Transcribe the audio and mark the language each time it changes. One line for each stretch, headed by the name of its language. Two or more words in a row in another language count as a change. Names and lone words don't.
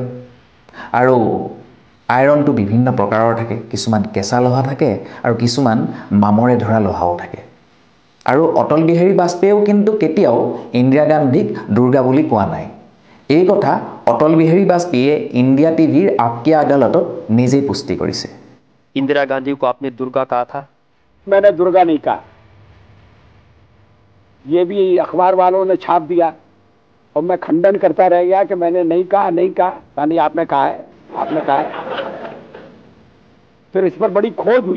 Assamese: আৰু আইৰণটো বিভিন্ন প্ৰকাৰৰ থাকে, কিছুমান কেঁচা লোহা থাকে আৰু কিছুমান মামৰে ধৰা লোহাও থাকে। আৰু অটল বিহাৰী বাজপেয়ীয়েও কিন্তু কেতিয়াও ইন্দিৰা গান্ধীক দুৰ্গা বুলি কোৱা নাই। এই কথা অটল বিহাৰী বাজপেয়ীয়ে ইণ্ডিয়া টিভিৰ আপকি আদালতত নিজেই পুষ্টি কৰিছে।
Hindi: इंदिरा गांधी को आपने दुर्गा कहा था? मैंने दुर्गा नहीं कहा, ये भी अखबार वालों ने छाप दिया और मैं खंडन करता रह गया कि मैंने नहीं कहा। नहीं, आपने कहा है, आपने कहा है। फिर इस पर बड़ी खोज हुई।